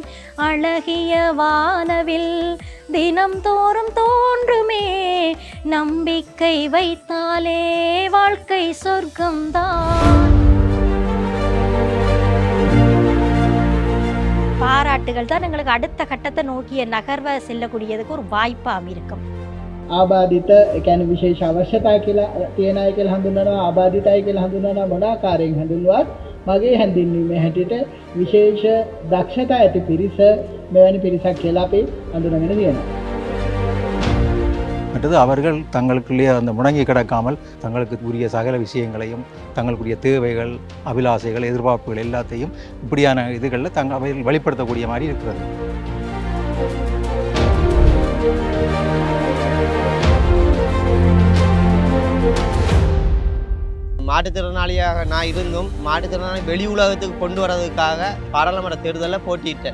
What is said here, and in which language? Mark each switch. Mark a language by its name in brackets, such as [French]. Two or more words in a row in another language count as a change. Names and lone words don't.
[Tamil] அழகிய வானவில் தினம் தோறும் தோன்றுமே, நம்பிக்கை வைத்தாலே வாழ்க்கை சொர்க்கம்தான். பாராட்டுகள் தான் எங்களுக்கு அடுத்த கட்டத்தை நோக்கிய நகர்வை செல்லக்கூடியதுக்கு ஒரு வாய்ப்பாக இருக்கும். [Sinhala] ආබාධිත කියන්නේ විශේෂ අවශ්‍යතා කියලා තියෙන අය කියලා හඳුන්වනවා. ආබාධිතයි කියලා හඳුන්වනවා. මොන ආකාරයෙන් හඳුන්වුවත් මගේ හැඳින්වීමේ හැටියට විශේෂ දක්ෂතා ඇති පිරිස මෙවැනි පිරිසක් කියලා අපි හඳුනගෙන තියෙනවා. [Tamil] மற்றது அவர்கள் தங்களுக்குள்ளே அந்த முடங்கி கிடக்காமல் தங்களுக்கு உரிய சகல விஷயங்களையும் தங்களுக்குரிய தேவைகள் அபிலாசைகள் எதிர்பார்ப்புகள் எல்லாத்தையும் இப்படியான இதுகளில் அவர்கள் வெளிப்படுத்தக்கூடிய மாதிரி இருக்கிறது. மாற்றுத்திறனாளியாக நான் இருந்தும் மாற்றுத்திறனாளி வெளி உலகத்துக்கு கொண்டு வரதுக்காக பாராளுமன்ற தேர்தலில் போட்டியிட்டேன்.